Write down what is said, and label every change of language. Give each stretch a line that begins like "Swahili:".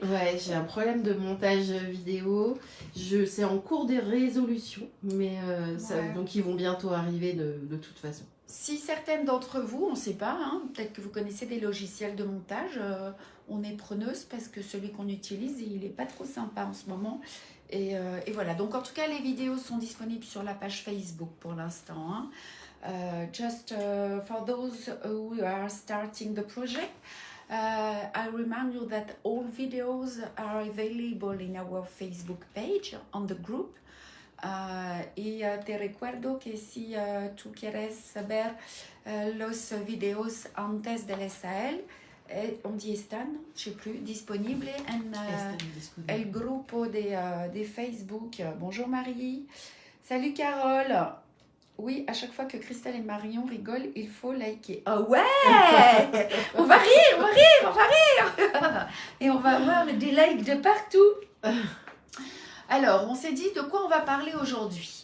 French: Ouais, j'ai un problème de montage vidéo. C'est en cours de résolution, mais donc ils vont bientôt arriver de toute façon. Si certaines d'entre vous, on ne sait pas, hein, peut-être que vous connaissez des logiciels de montage, on est preneuse parce que celui qu'on utilise, il n'est pas trop sympa en ce moment. Et voilà, donc en tout cas, les vidéos sont disponibles sur la page Facebook pour l'instant. Hein.
English: Just for those who are starting the project, I remind you that all videos are available in our Facebook page on the group.
Spanish: Y te recuerdo que si tú quieres saber los videos antes del SAL,
French: on dit
Spanish: están,
French: je sais plus,
Spanish: disponibles en el grupo de Facebook.
French: Bonjour Marie. Salut Carole. Oui, à chaque fois que Christelle et Marion rigolent, il faut liker. Oh ouais. On va rire. Et on va avoir des likes de partout. Alors, on s'est dit de quoi on va parler aujourd'hui.